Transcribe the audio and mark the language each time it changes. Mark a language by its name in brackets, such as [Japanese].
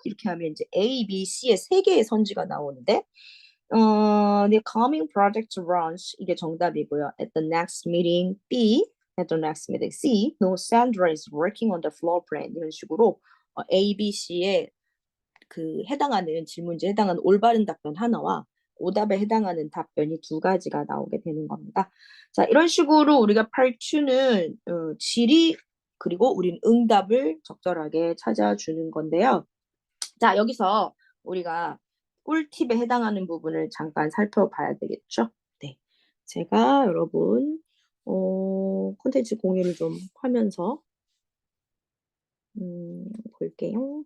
[Korean] 이렇게 하면 이제 A, B, C의 세 개의 선지가 나오는데, [English] the coming project runs [Korean] 이게 정답이고요. [English] At the next meeting B, at the next meeting C, no Sandra is working on the floor plan [Korean] 이런 식으로 A, B, C의 그 해당하는 질문지에 해당하는 올바른 답변 하나와 오답에 해당하는 답변이 두 가지가 나오게 되는 겁니다. 자, 이런 식으로 우리가 팔추는 질의 그리고 우린 응답을 적절하게 찾아주는 건데요. 자, 여기서 우리가 꿀팁에 해당하는 부분을 잠깐 살펴봐야 되겠죠. 네, 제가 여러분 콘텐츠 공유를 좀 하면서 볼게요.